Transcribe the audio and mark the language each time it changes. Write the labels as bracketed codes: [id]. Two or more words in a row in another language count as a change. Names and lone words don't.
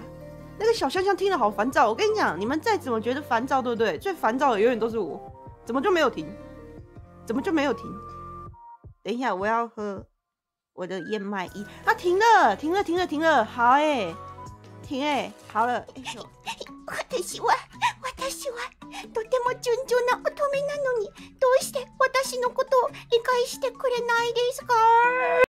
[zh] 那个小香香听了好烦躁，我跟你讲，你们再怎么觉得烦躁，对不对？最烦躁的永远都是我，怎么就没有停？等一下，我要喝我的燕麦薏，啊，停了，好哎，停哎，好了，哎呦。 [ja] 私はとても純情な乙女なのに、どうして私のことを理解してくれないですか？